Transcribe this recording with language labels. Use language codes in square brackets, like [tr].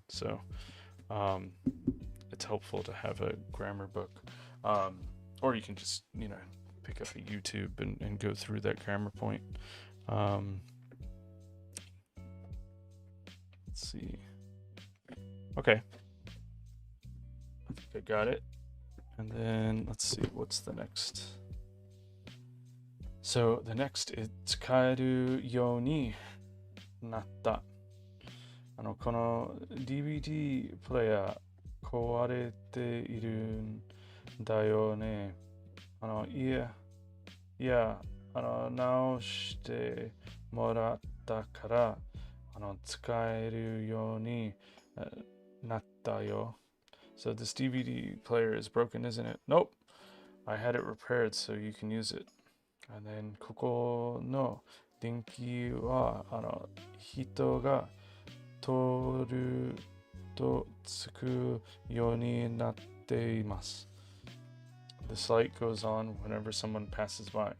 [en] So it's helpful to have a grammar book, or you can just pick up a YouTube and go through that grammar point. Let's see. Okay, I think I got it. And then let's see, what's the next? So the next is [ja] 使えるようになった。この DVD プレイヤー壊れているんだよね。いや、直してもらったから、使えるようになったよ. [en] So this DVD player is broken, isn't it? Nope. I had it repaired so you can use it. And then [ja] ここの電気は人が通るとつくようになっています。 [en] This light goes on whenever someone passes by.